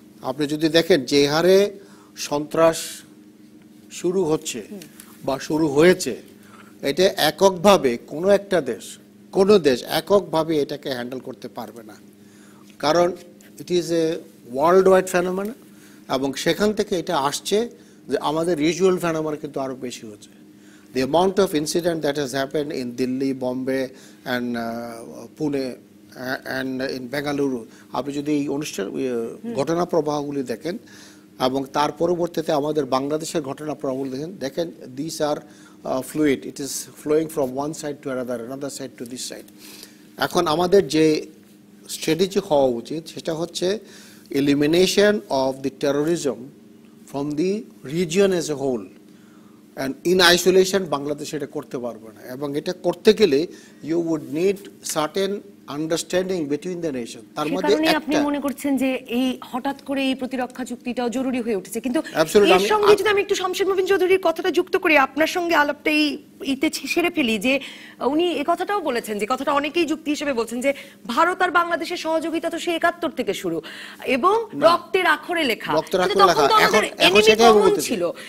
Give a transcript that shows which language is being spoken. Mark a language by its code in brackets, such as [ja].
[bn] আপনি যদি দেখেন যে হারে সন্ত্রাস শুরু হচ্ছে বা শুরু হয়েছে, এটা এককভাবে কোনো দেশ এককভাবে এটাকে হ্যান্ডেল করতে পারবে না, কারণ [en] it is a world wide phenomena, [bn] এবং সেখান থেকে এটা আসছে যে আমাদের রিজিওনাল ফেনোমেনা কিন্তু আরও বেশি হচ্ছে। [en] The amount of incident that has happened in Delhi, Bombay and Pune and in Bengaluru, [bn] আপনি যদি এই ঘটনা প্রবাহগুলি দেখেন [en] এবং তার পরবর্তীতে আমাদের বাংলাদেশের ঘটনা প্রবাহগুলি দেখেন, these are fluid, it is flowing from one side to another side to this side. [bn] এখন আমাদের যে স্ট্র্যাটেজি হওয়া উচিত সেটা হচ্ছে [en] elimination of the terrorism from the region as a whole. And in isolation [bn] Bangladesh এটা করতে পারবে না, এবং এটা করতে গেলে [en] you would need certain understanding between the nation. [bn] তার মধ্যে আপনি মনে করছেন যে এই হঠাৎ করে এই প্রতিরক্ষা চুক্তিটাও জরুরি হয়ে উঠেছে, কিন্তু এর সঙ্গে যদি আমি একটু শমশের মুবিন চৌধুরীর কথাটা যুক্ত করি, আপনার সঙ্গে আলাপটা ইতে সেরে ফেলি, যে উনি এই কথাটাও বলেছেন, যে কথাটা অনেকেই যুক্তি হিসেবে বলছেন, যে ভারত আর বাংলাদেশের সহযোগিতা তো সেই 71 থেকে শুরু এবং রক্তের আখরে লেখা, এখন সেটা ছিল।